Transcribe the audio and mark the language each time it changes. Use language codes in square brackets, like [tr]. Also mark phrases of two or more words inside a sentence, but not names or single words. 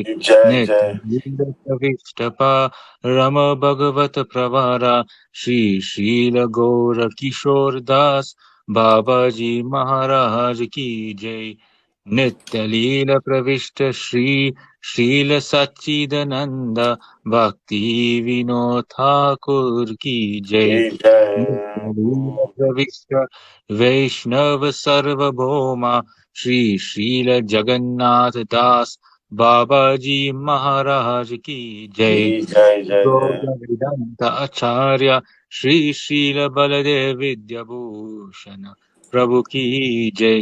[hi] नित्य प्रविष्टप राम भगवत प्रवर श्री श्रील गौर किशोर दास बाबाजी महाराज की जय. नित्य लीला प्रविष्ट श्री श्रील सच्चिदानन्द भक्ति विनोद ठाकुर की जय. नित्य लीला प्रविष्ट वैष्णव सार्वभौम श्री श्रील जगन्नाथ दास बाबाजी महाराज की जय. वेदान्त आचार्य श्री श्रील बलदेव विद्याभूषण प्रभु की जय.